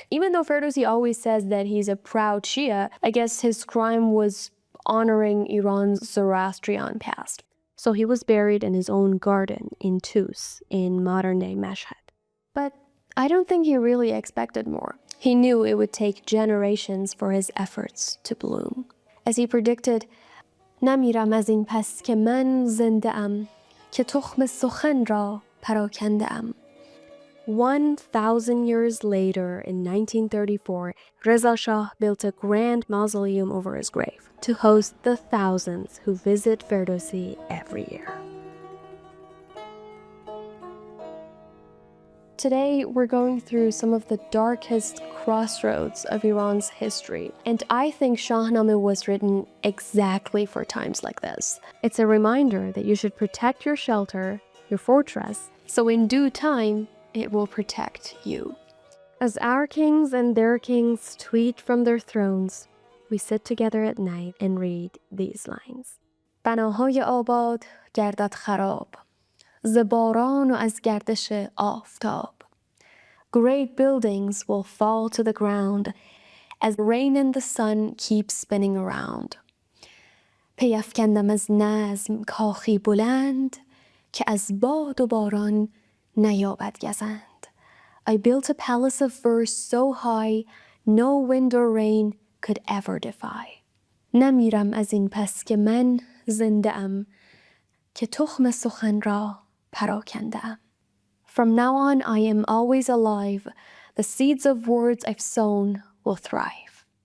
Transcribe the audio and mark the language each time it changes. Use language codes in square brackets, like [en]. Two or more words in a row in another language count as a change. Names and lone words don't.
[en] Even though Ferdowsi always says that he's a proud Shia, I guess his crime was honoring Iran's Zoroastrian past. So he was buried in his own garden in Tus, in modern-day Mashhad. But I don't think he really expected more. He knew it would take generations for his efforts to bloom. As he predicted, [fa] "نمیرم از این پس که من زنده ام که تخم سخن را پراکنده ام." [en] 1,000 years later, in 1934, Reza Shah built a grand mausoleum over his grave to host the thousands who visit Ferdowsi every year. Today, we're going through some of the darkest crossroads of Iran's history, and I think Shahnameh was written exactly for times like this. It's a reminder that you should protect your shelter, your fortress, so in due time, it will protect you. As our kings and their kings tweet from their thrones, we sit together at night and read these lines. [fa] بناهای آباد گردد خراب ز باران و از گردش آفتاب. [en] Great buildings will fall to the ground as rain and the sun keep spinning around. [fa] پیافکندم از نظم کاخی بلند که از باد و باران نیابد گزند. [en] I built a palace of verse so high no wind or rain could ever defy. [fa] نمیرم از این پس که من زنده ام که تخم سخن را پراکنده ام. [en] From now on, I am always alive. The seeds of words I've sown will thrive.